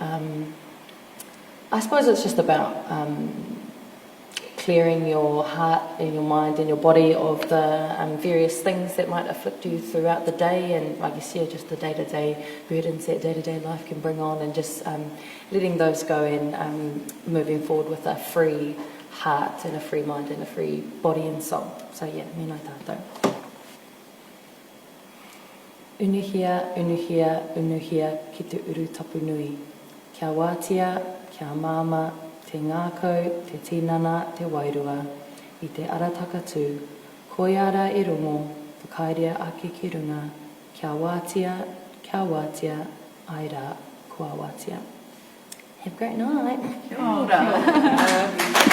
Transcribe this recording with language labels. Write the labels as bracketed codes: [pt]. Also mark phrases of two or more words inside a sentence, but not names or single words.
[en] I suppose it's just about clearing your heart and your mind and your body of the various things that might afflict you throughout the day, and I guess, yeah, just the day-to-day burdens that day-to-day life can bring on, and just letting those go and moving forward with a free heart and a free mind and a free body and soul. So yeah, [mi] mena tātou. Unuhia, unuhia, unuhia ki te uru tapu nui. Kia wātia, kia māma, te ngākau, te tinana, te wairua, i te arataka tū. Koiara e rongo, whakairea ake ki runga. Kia wātia, ai rā, kua wātia. [en] Have a great night. [mi] Kia ora.